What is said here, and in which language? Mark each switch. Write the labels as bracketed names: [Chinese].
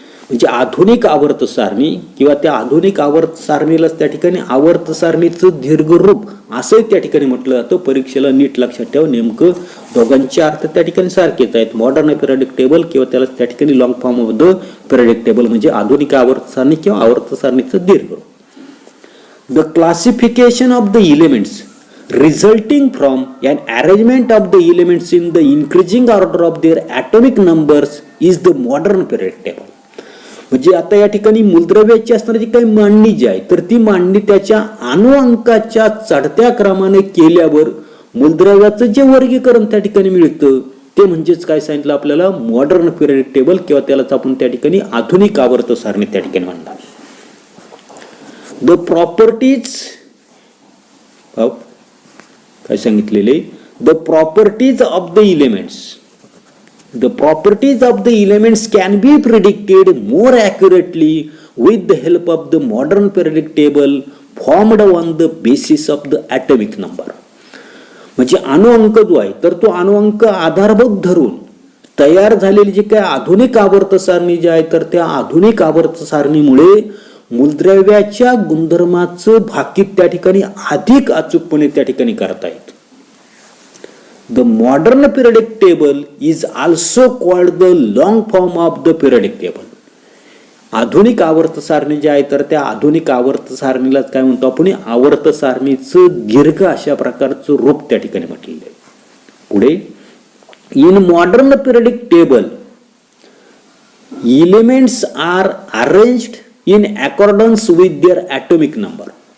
[Marathi] म्हणजे आधुनिक आवर्त सारणी किंवा त्या आधुनिक आवर्त सारणीलाच त्या ठिकाणी आवर्त सारणीचं दीर्घ रूप असंही त्या ठिकाणी म्हटलं जातं. परीक्षेला नीट लक्षात ठेवा नेमकं दोघांचे अर्थ त्या ठिकाणी सारखेच आहेत. मॉडर्न पिरियडिक टेबल किंवा त्याला त्या ठिकाणी [English] long form of the periodic table [Marathi] म्हणजे आधुनिक आवर्त सारणी किंवा आवर्त सारणीचं दीर्घ रूप. [English] The classification of the elements resulting from an arrangement of the elements in the increasing order of their atomic numbers is the modern periodic table. [Marathi] म्हणजे आता या ठिकाणी मूलद्रव्याची असणारी काही मांडणी जी आहे तर ती मांडणी त्याच्या अणुअंकाच्या चढत्या क्रमाने केल्यावर मूलद्रव्याचं जे वर्गीकरण त्या ठिकाणी मिळतं ते म्हणजेच काय सांगितलं आपल्याला मॉडर्न पिरियडिक टेबल किंवा त्यालाच आपण त्या ठिकाणी आधुनिक आवर्त सारणी त्या ठिकाणी म्हणतात. [English] the properties [Marathi] काय सांगितलेले [English] The properties of the elements the properties of the elements can be predicted more accurately with the help of the modern periodic table formed on the basis of the atomic number. [Marathi] म्हणजे अणुअंक जो आहे तर तो अणुअंक आधारभूत धरून तयार झालेली जी काही आधुनिक आवर्त सारणी जी आहे तर त्या आधुनिक आवर्त सारणीमुळे मूलद्रव्याच्या गुणधर्माचं भाकीत त्या ठिकाणी अधिक अचूकपणे त्या ठिकाणी करता येतं. [English] The modern periodic table is also called the long form of the periodic table. [Marathi] आधुनिक आवर्त सारणी जी आहे तर त्या आधुनिक आवर्त सारणीलाच काय म्हणतो आपण आवर्त सारणीचं दीर्घ अशा प्रकारचं रूप त्या ठिकाणी म्हटलेलं आहे. [English] पुढे in modern periodic table elements are arranged in accordance with their atomic number.